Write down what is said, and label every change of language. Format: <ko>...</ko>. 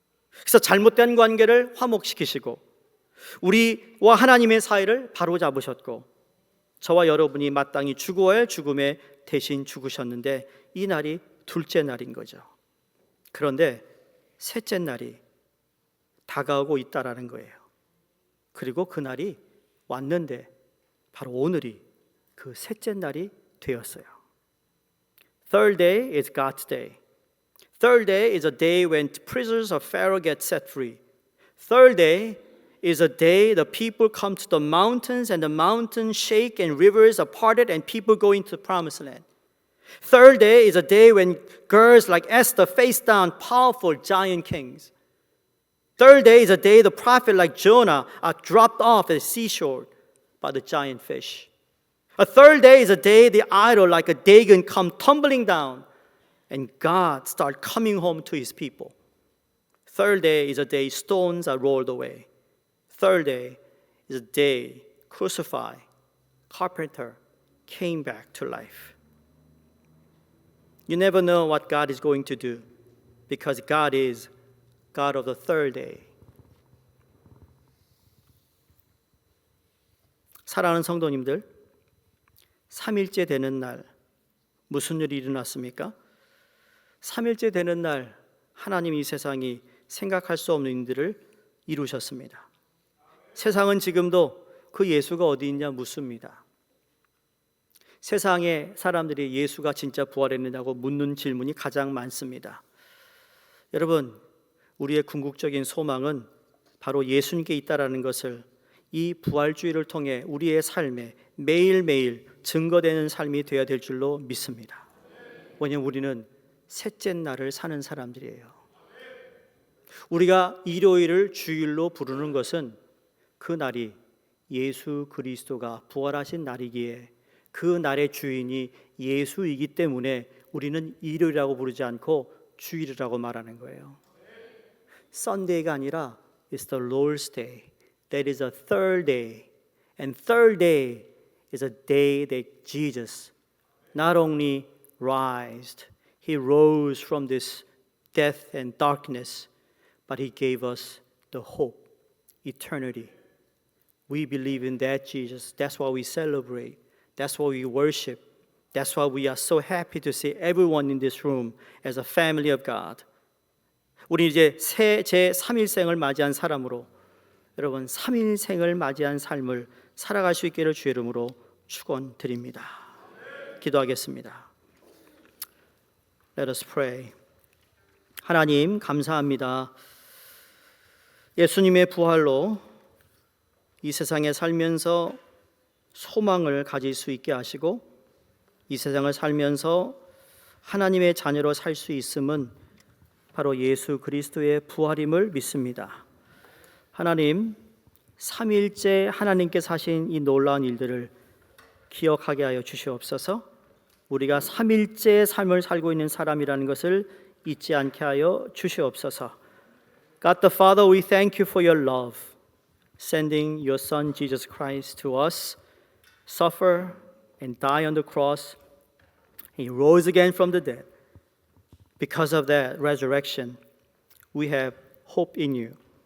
<ko>그래서 잘못된 관계를 화목시키시고, 우리와 하나님의 사이를 바로잡으셨고, 저와 여러분이 마땅히 죽어야 할 죽음에 대신 죽으셨는데, 이 날이 둘째 날인 거죠. 그런데 셋째 날이 다가오고 있다라는 거예요. 그리고 그 날이 왔는데 바로 오늘이 그 셋째 날이 되었어요.</ko> <en>Third day is God's day. Third day is a day when prisoners of Pharaoh get set free. Third day is a day the people come to the mountains and the mountains shake and rivers are parted and people go into the promised land. Third day is a day when girls like Esther face down powerful giant kings. Third day is a day the prophet like Jonah are dropped off at the seashore by the giant fish. A third day is a day the idol like a Dagon come tumbling down and God start coming home to his people. Third day is a day stones are rolled away. Third day is a day crucified, carpenter came back to life. You never know what God is going to do because God is God of the third day.</en> <ko>사랑하는 성도님들, 3일째 되는 날 무슨 일이 일어났습니까? 3일째 되는 날 하나님 이 세상이 생각할 수 없는 일들을 이루셨습니다. 세상은 지금도 그 예수가 어디 있냐 묻습니다. 세상의 사람들이 예수가 진짜 부활했느냐고 묻는 질문이 가장 많습니다. 여러분, 우리의 궁극적인 소망은 바로 예수님께 있다라는 것을 이 부활주의를 통해 우리의 삶에 매일매일 증거되는 삶이 되어야 될 줄로 믿습니다. 왜냐하면 우리는 셋째 날을 사는 사람들이에요. 우리가 일요일을 주일로 부르는 것은 그 날이 예수 그리스도가 부활하신 날이기에 그 날의 주인이 예수이기 때문에 우리는 일요일이라고 부르지 않고 주일이라고 말하는 거예요. Sunday가 아니라</ko> <en>It's the Lord's day. That is a third day. And third day is a day that Jesus not only rised, He rose from this death and darkness, but He gave us the hope, eternity. We believe in that Jesus. That's why we celebrate. That's why we worship. That's why we are so happy to see everyone in this room as a family of God.</en> <ko>우리 이제 제 3일생을 맞이한 사람으로 여러분 3일생을 맞이한 삶을 살아갈 수 있기를 주의 이름으로 축원드립니다. 기도하겠습니다.</ko> <en>Let us pray.</en> <ko>하나님 감사합니다. 예수님의 부활로 이 세상에 살면서 소망을 가질 수 있게 하시고 이 세상을 살면서 하나님의 자녀로 살 수 있음은 바로 예수 그리스도의 부활임을 믿습니다. 하나님, 3일째 하나님께서 하신 이 놀라운 일들을 기억하게 하여 주시옵소서. 우리가 3일째 삶을 살고 있는 사람이라는 것을 잊지 않게 하여 주시옵소서.</ko> <en>God the Father, we thank you for your love, sending your Son Jesus Christ to us, suffer and die on the cross. He rose again from the dead. Because of that resurrection, we have hope in you.</en>